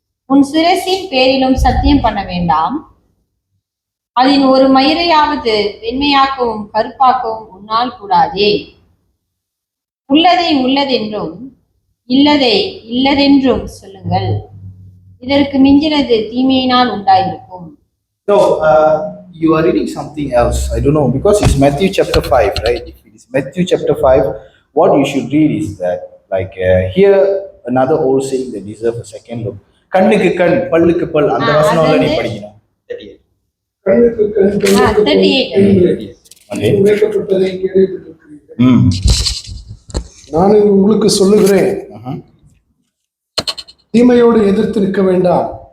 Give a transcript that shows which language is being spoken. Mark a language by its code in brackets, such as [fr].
[ta] உன் சிரசின் பேரிலும் சத்தியம் பண்ண வேண்டாம், அதன் ஒரு மயிரையாவது வெண்மையாக்கவும் கருப்பாக்கவும் உன்னால் கூடாதே. உள்ளதை உள்ளதென்றும் இல்லதை இல்லதென்றும் சொல்லுங்கள். இதற்கு மிஞ்சினது தீமையினால் உண்டாயிருக்கும். [en] So, you are reading something else. I don't know, because it's Matthew chapter 5, right? If it is Matthew chapter 5, what you should read is that, like, here another old saying that deserves a second look. [ta] கண்ணுக்கு கண், பல்லுக்கு பல், அந்த வசனம்ல நீ படிக்கணும். கண்ணுக்கு கண், கண்ணுக்கு பல் 38. [en] Okay. [ta] உரைக்கப்பட்டதை கேள்விப்பட்டிருக்கிறீர்கள். நான் உங்களுக்கு சொல்லுகிறேன், தீமையோடு எதிர்த்து நிற்க வேண்டாம்.